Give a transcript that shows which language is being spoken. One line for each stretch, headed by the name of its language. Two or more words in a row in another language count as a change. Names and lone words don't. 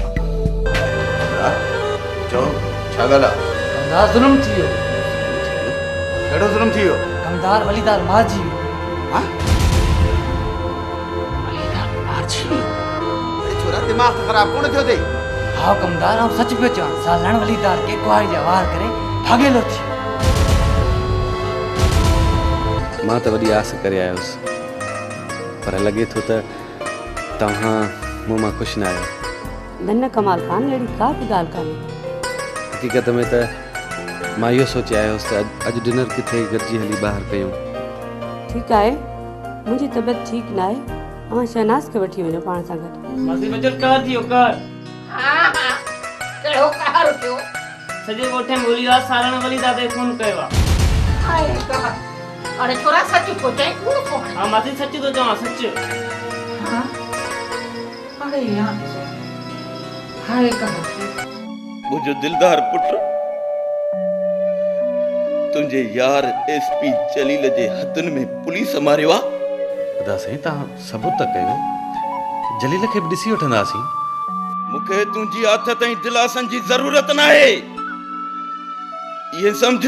Sindhi: चओ छा ॻाल्हि आहे? कमदार ज़ुल्म थी वियो। कहिड़ो ज़ुल्म थी वियो? कमदार वलीदार मारिजी वियो। हाँ? वलीदार मारिजी वियो? अरे छोरा दिमाग़ त ख़राब कोन थियो अथई? हाँ कमदार, आउं सच पियो चवां। सालण वलीदार के कुआरी जा वार करे भागेलो थी। मां त वॾी आस करे आयुसि, पर लॻे थो त तव्हां मूं मां ख़ुशि न आहियो। न कमाल खान, अहिड़ी का बि ॻाल्हि कान्हे। हक़ीक़त में त मां इहो सोचे आयुसि त अॼु डिनर किथे गॾिजी हली ॿाहिरि कयूं। ठीकु आहे, मुंहिंजी तबियत ठीकु न आहे। अवां शहनाज़ खे वठी वञो पाण सां गॾु। मासी बचल कार थियो कार। हाँ हाँ, कहिड़ो कार थियो? सॼे ॻोठे में वलीदार सालण वलीदार ते फोन कयो आहे। हाय कार, अरे छोरा सच थो चई, कूड़ कोन? हाँ मासी सच थो चवां, सच। हाँ, अरे यार, हाय कार। मुझो दिलदार पुट तुंहिंजे यार एसपी जलील जे हथनि में पुलिस मारियो आहे। ख़ुदा साईं, तव्हां सबूत त कयो, जलील खे बि ॾिसी वठंदासीं। मूंखे तुंहिंजी आथत ऐं दिलासनि जी ज़रूरत न आहे, इहे सम्झ।